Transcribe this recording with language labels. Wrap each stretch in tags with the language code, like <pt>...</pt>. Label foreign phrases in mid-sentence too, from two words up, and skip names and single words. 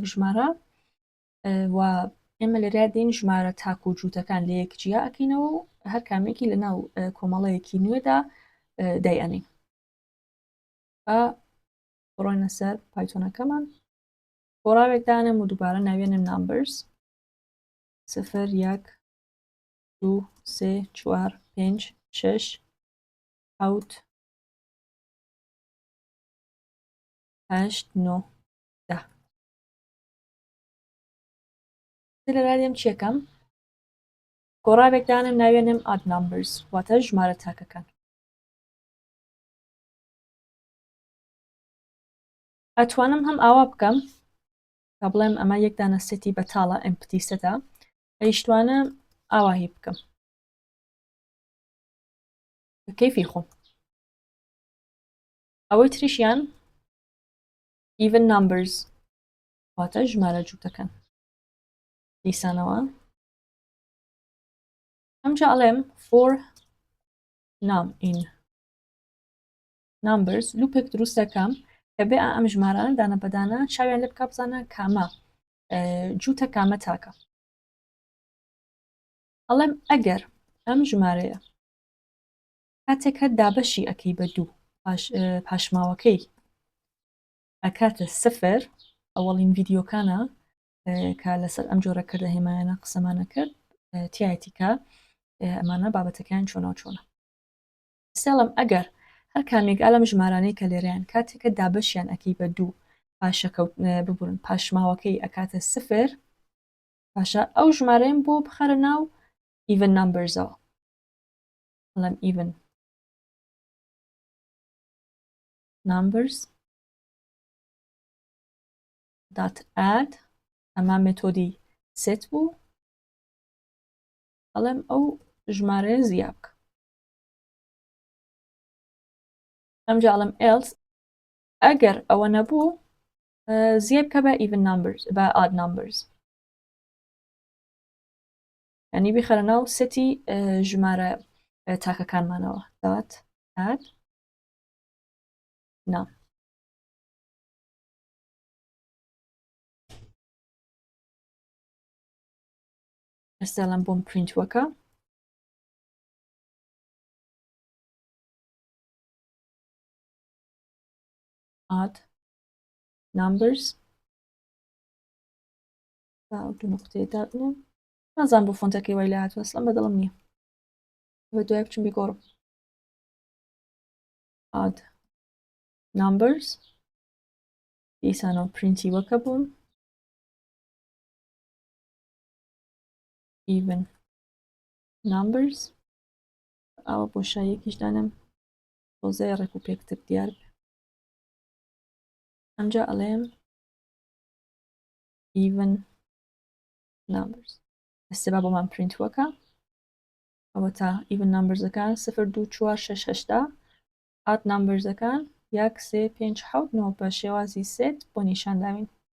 <ckb>ژمارە و ئێمە لەرا دێن ژمارە تاک و جووتەکان لە یەکجیا ئەکەینەوە و هەر کامێکی لە ناو کۆمەڵەیەکی نوێدا دایئەنین بە بڕۆینە سەر پایتۆنەکەمان گۆڕاوێک دانم و دووبارە ناوێنم نامبرز 0 1 2 3 4 5 6 7 8 9 10 لە رادیم چیەکەم گۆڕاوێکدانم ناوێنم</ckb> <en>odd numbers</en> <ckb>واتە ژمارە تاکەکان ئەتوانم هەم ئاوا بکەم تا بڵێم ئەمە یەک دانە سێتی بەتاڵە</ckb> <en>empty set</en> <ckb>ئەیشتوانە ئاواهی بکەم بە کەیفی خۆم ئەوەی تریشیان</ckb> <en>even numbers</en> <ckb>واتە ژمارە جووتەکان دیسانەوە ئەمجا ئەڵێم</ckb> <en>for num in numbers</en> <ckb>لوپێک دروست دەکەم کە بێ ئەم ژمارانە دانە بەدانە چاویان لێ بکە بزانە کامە جووتە کامە تاکە ئەڵێم ئەگەر ئەم ژمارەیە کاتێکە دابەشی ئەەکەی بە دوو پاشماوەکەی ئەکاتە سفر ئەوەڵین ڤیددیۆکانە کە لەسەر ئەم جۆرە کردە هێمایانە قسەمانە کرد تایەتیکە ئەمانە بابەتەکان چۆنەوە چۆنە سێڵم ئەگەر هەر کامێک ئالەم ژمارانەی کە لێرەیان کاتێکە دابەشیان ئەەکەی بە دوو پاشەکەوت ببوون پاشماوەکەی ئەکاتە سفر پاشە ئەو ژمارەیان بۆ بخەرە ناو</ckb> <en>even numbers</en> <ckb>ەوە ئەڵێم even</ckb> <en>numbers dot add</en> <ckb>ئەمە مێتۆدی سێت بوو ئەڵێم ئەو ژمارەیە زیاد بکە ئەمجا ئەڵێم else ئەگەر ئەوە نەبوو زیاد بکە بە</ckb> <en>even numbers</en> <ckb>بە</ckb> <en>odd numbers</en> <ckb>ینی بخەرە ناو سێتی ژمارە تاکەکانمانەوە</ckb> <en>dot add</en> <ckb>نام ئێستاڵم بۆم پرینت وەکە</ckb> <en>odd numbers</en> <ckb>دو نقطەیە دابنێم نازان بۆ فۆنتەکەی وای لە هاتووە ئەسڵەن بەدڵم نییە بە دوای بچم بیگۆڕم</ckb> <en>odd numbers</en> <ckb>دیسانەوە پرینتی وەکە بووم</ckb> <en>even numbers</en> <ckb>ئەوە بۆ شایەکیش دانم تۆزەیە ڕێک و پێکتر دیار بێ ئەمجا ئەڵێم</ckb> <en>even numbers</en> <ckb>ئەستێبا بۆمان پرینت وەکە ئەوە تا</ckb> <en>even numbers</en> <ckb>ەکان 0 2 4 6 8</ckb> <en>odd numbers</en> <ckb>ەکان 1 3 5 7 9 بە شێوازی سێت بۆ نیشانداوین</ckb>